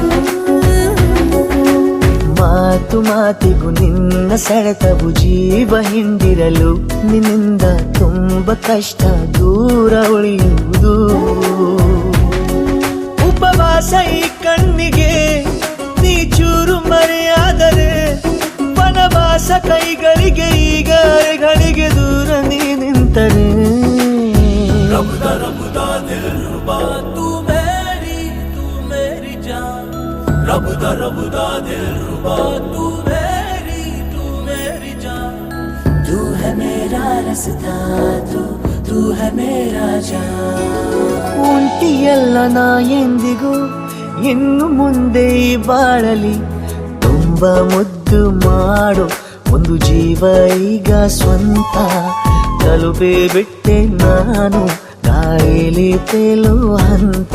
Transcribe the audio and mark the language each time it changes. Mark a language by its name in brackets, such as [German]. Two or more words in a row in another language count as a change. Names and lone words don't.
[Kannada] ಮಾತು ಮಾತಿಗೂ ನಿನ್ನ ಸೆಳೆತವು ಜೀವ ಹಿಂದಿರಲು ನಿನ್ನಿಂದ ತುಂಬ ಕಷ್ಟ ದೂರ ಉಳಿಯುವುದು ಉಪವಾಸ ಈ ಕಣ್ಣಿಗೆ ನೀ ಚೂರು ಮರೆಯಾದರೆ ವನವಾಸ ಕೈಗಳಿಗೆ ಈಗ ಅರೆಗಳಿಗೆ ದೂರ ನೀ ನಿಂತರೆ [Hindi] तू मेरी जान रबुदा दिलरुबा तू मेरी जान तू है मेरा रास्ता तू है मेरा जान [Kannada] ಒಂಟಿಯಲ್ಲ ನಾ ಎಂದಿಗೂ ಇನ್ನು ಮುಂದೆ ಈ ಬಾಳಲಿ ತುಂಬ ಮುದ್ದು ಮಾಡು ಒಂದು ಜೀವ ಈಗ ಸ್ವಂತ ತಲುಪೇ ಬಿಟ್ಟೆ ನಾನು ಗಾಳಿಲಿ ತೇಲುವ ಹಂತ